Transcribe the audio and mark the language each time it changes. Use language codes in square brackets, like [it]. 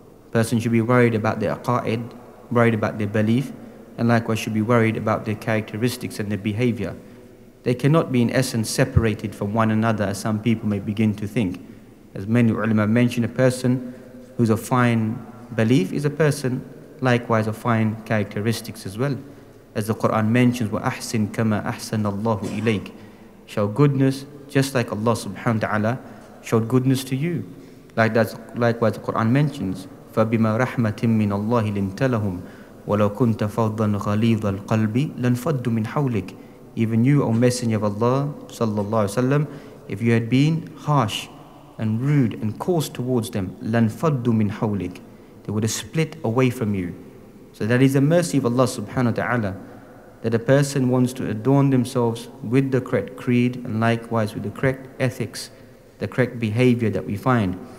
[en] Person should be worried about their aqa'id, worried about their belief, and likewise should be worried about their characteristics and their behavior. They cannot be in essence separated from one another, as some people may begin to think. As many ulama mention, a person who's of fine belief is a person likewise of fine characteristics as well. As the Quran mentions, [ar] وَأَحْسِن كَمَا أَحْسَنَ اللَّهُ إِلَيْكَ. [en] Show goodness just like Allah subhanahu wa ta'ala showed goodness to you. Likewise the Quran mentions, [ar] فَبِمَا رَحْمَةٍ مِّنَ اللَّهِ لِنْتَ لَهُمْ وَلَوْ كُنْتَ فَضًّا غَلِيظَ الْقَلْبِ لَنْفَضُّ مِنْ حَوْلِكَ. [en] Even you, O Messenger of Allah sallallahu alaihi wasallam, if you had been harsh and rude and coarse towards them, [ar] لَنْفَضُّ مِنْ حَوْلِكَ, [en] they would have split away from you. So that is the mercy of Allah subhanahu wa ta'ala, that a person wants to adorn themselves with the correct creed and likewise with the correct ethics, the correct behavior that we find.